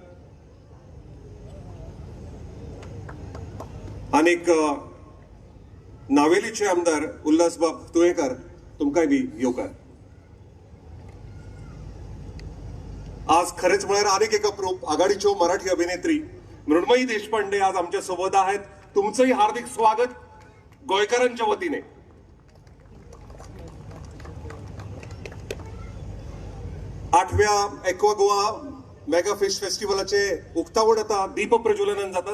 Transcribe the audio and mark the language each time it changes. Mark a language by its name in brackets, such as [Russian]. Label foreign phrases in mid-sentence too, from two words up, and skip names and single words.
[Konkani] आनीक नावेलीचे आमदार उल्हासबाब तुयेकर, तुमकांय बी येवकार. आज खरेच म्हळ्यार आनीक एक अप्रूप आघाडीच्यो मराठी अभिनेत्री मृण्मयी देशपांडे [Marathi] आज आमच्या सोबत आहेत. तुमचंही हार्दिक स्वागत गोंयकारांच्या वतीने. [Konkani] आठव्या एक्वा गोवा मेगा फिश फेस्टिवलाचे उक्तावण आता दीप प्रज्वलनान जाता.